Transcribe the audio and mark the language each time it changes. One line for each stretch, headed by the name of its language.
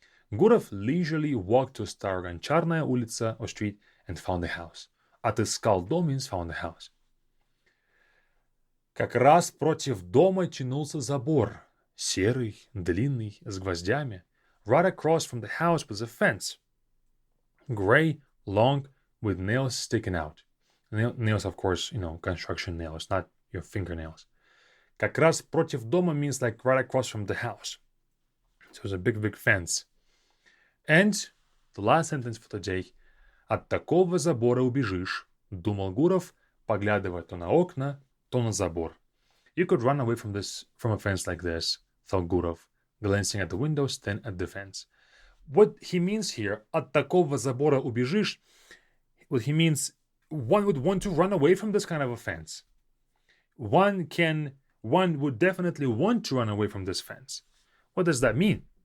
English: Gurov leisurely walked to Старо-Гончарная улица or street and found the house.
Russian: Отыскал дом
English: means found the house.
Russian: Как раз против дома тянулся забор. Серый, длинный, с гвоздями.
English: Right across from the house was a fence. Gray, long, with nails sticking out. Nails, of course, construction nails, not your fingernails.
Russian: Как раз против дома
English: means like right across from the house. So it was a big, big fence. And the last sentence for today.
Russian: От такого забора убежишь, думал Гуров, поглядывая то на окна, то на забор.
English: You could run away from a fence like this, thought Gurov, glancing at the windows, then at the fence. What he means here,
Russian: от такого забора убежишь,
English: what he means, one would want to run away from this kind of a fence. One would definitely want to run away from this fence. What does that mean?